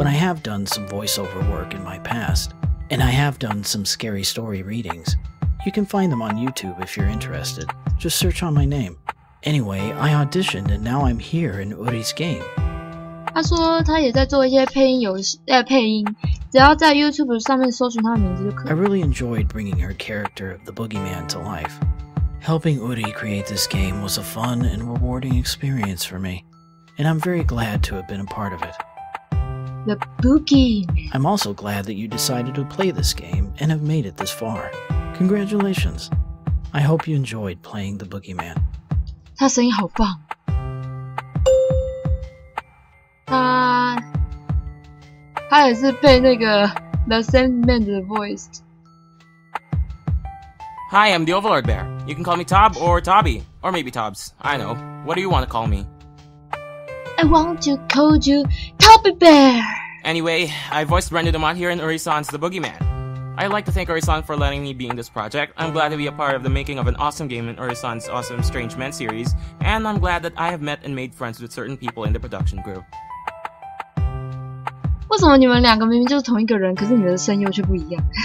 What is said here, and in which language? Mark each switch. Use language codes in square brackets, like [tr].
[en] But I have done some voiceover work in my past, and I have done some scary story readings. You can find them on YouTube if you're interested. Just search on my name. Anyway, I auditioned and now I'm here in Uri's game. [zh] 他说他也在做一些配音只要在 YouTube 上面搜寻他的名字就可以。 [en] I really enjoyed bringing her character of the Boogeyman to life. Helping Uri create this game was a fun and rewarding experience for me, and I'm very glad to have been a part of it. The Boogie. I'm also glad that you decided to play this game and have made it this far. Congratulations. I hope you enjoyed playing the Boogeyman. [zh] 他声音好棒。他也是配那个 The Sandman 的 voice。 [en] Hi, I'm the Overlord Bear. You can call me Tob or Tobby, or maybe Tobs. I know. What do you want to call me? I want to call you Tobby Bear. Anyway, I voiced Renu Damat here in Uri-san's The Boogeyman. I'd like to thank Uri-san for letting me be in this project. I'm glad to be a part of the making of an awesome game in Uri-san's awesome Strange Men series, and I'm glad that I have met and made friends with certain people in the production group. [zh] 为什么你们两个明明就是同一个人，可是你们的声优却不一样？